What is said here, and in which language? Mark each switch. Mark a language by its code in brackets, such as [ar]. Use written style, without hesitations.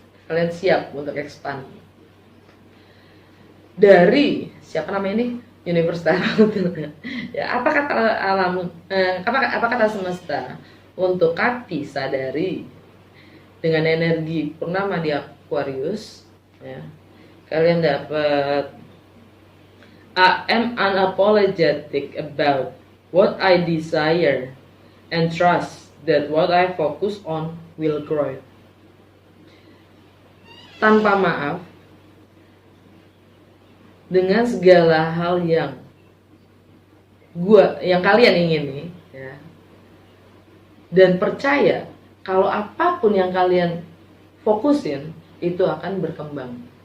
[id] Kalian siap untuk expand. Dari siapa namanya ini? Universe Tarot. Ya, apa kata alam? Apa kata semesta untuk Kati sadari dengan energi purnama di Aquarius? Ya, kalian dapat [en] I am unapologetic about what I desire and trust that what I focus on will grow. [id] Tanpa maaf dengan segala hal yang kalian ingini, ya, dan percaya kalau apapun yang kalian fokusin itu akan berkembang.